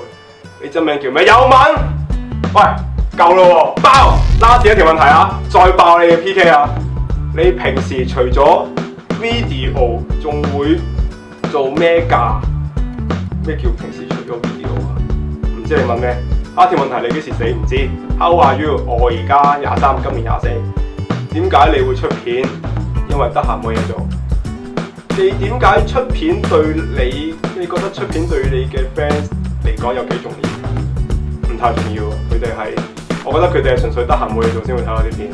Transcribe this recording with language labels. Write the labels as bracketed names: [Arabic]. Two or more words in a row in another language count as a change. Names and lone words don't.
[Cantonese] 你真名叫咩？有文？喂！夠咯喎，爆！拉住一條問題啊，再爆你嘅 PK 啊！你平時除咗 video 仲會做咩㗎？咩叫平時除咗 video 啊？唔知你問咩？下條問題你幾時死唔知 ？ [English] How are you？ [Cantonese] 我而家23，今年24。點解你會出片？因為得閒冇嘢做。你點解出片對你？你覺得出片對你嘅 fans 嚟講有幾重要？唔太重要，佢哋係。我覺得佢哋係純粹得閒冇嘢做先會睇我啲片。